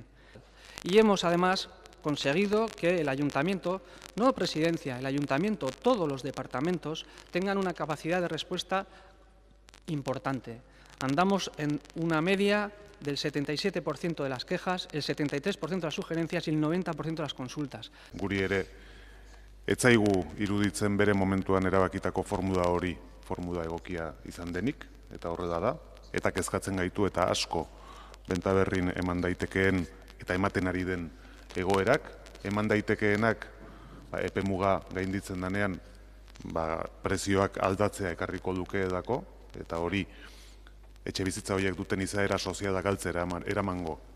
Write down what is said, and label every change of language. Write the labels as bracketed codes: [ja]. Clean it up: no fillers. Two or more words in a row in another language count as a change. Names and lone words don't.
[es] Y hemos además conseguido que el ayuntamiento, no presidencia, el ayuntamiento, todos los departamentos tengan una capacidad de respuesta importante. Andamos en una media del 77% de las quejas, el 73% de las sugerencias y el 90% de las consultas. [eu] Guri ere, ez zaigu iruditzen bere momentuan erabakitako formula hori formula egokia izan denik, eta horrela da, eta kezkatzen gaitu eta asko Bentaberrin eman daitekeen eta ematen ari den egoerak, eman daitekeenak epemuga gainditzen danean prezioak aldatzea ekarriko luke edako, eta hori etxe bizitza horiek duten izaera soziala galtzera eramango